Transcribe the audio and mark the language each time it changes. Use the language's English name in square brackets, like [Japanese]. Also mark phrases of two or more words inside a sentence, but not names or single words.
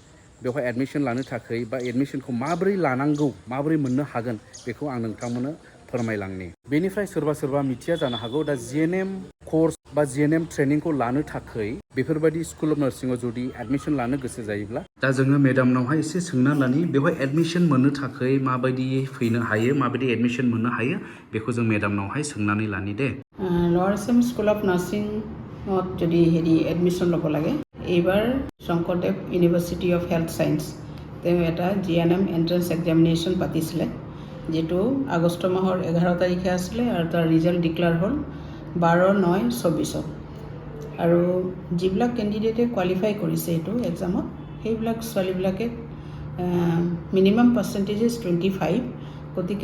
[Bodo] बा एडमिसनखौ माबोरै लानांगौ माबोरै मोननो हागोन बेखौ आं नोंथांमोननो फोरमायलांनि बेनिफ्राय सोरबा मिथिया जानो हागौ दा GNM कर्स बा GNM ट्रेनिंखौ लानो थाखाय बेफोरबायदि [English] school of nursing-ao [Bodo] जुदि एडमिसन लानो गोसो जायोब्ला दा जोङो मेडामनावहाय एसे सोंना लानि बेवहाय एडमिसन मोननो थाखाय माबायदियै फैनो हायो माबायदि एडमिसन मोननो हायो बेखौ जों मेडामनावहाय सोंनानै लानि दे [Assamese] लवार आसाम स्कुल अफ नार्सिंत যদি হেৰি এডমিশ্যন ল'ব লাগে এইবাৰ শংকৰদেৱ ইউনিভাৰ্চিটি অফ হেল্থ ছায়েন্স তেওঁ এটা [English] GNM entrance examination [Assamese] পাতিছিলে যেটো আগষ্ট মাহৰ 11 তাৰিখে আছিলে আৰু তাৰ [English] result declare [Assamese] হ'ল 12/9/24 আৰু যিবিলাক কেণ্ডিডেটে কোৱালিফাই কৰিছে এইটো এক্সামত সেইবিলাক ছোৱালীবিলাকে [English] minimum percentage [Assamese] 25 গতিকে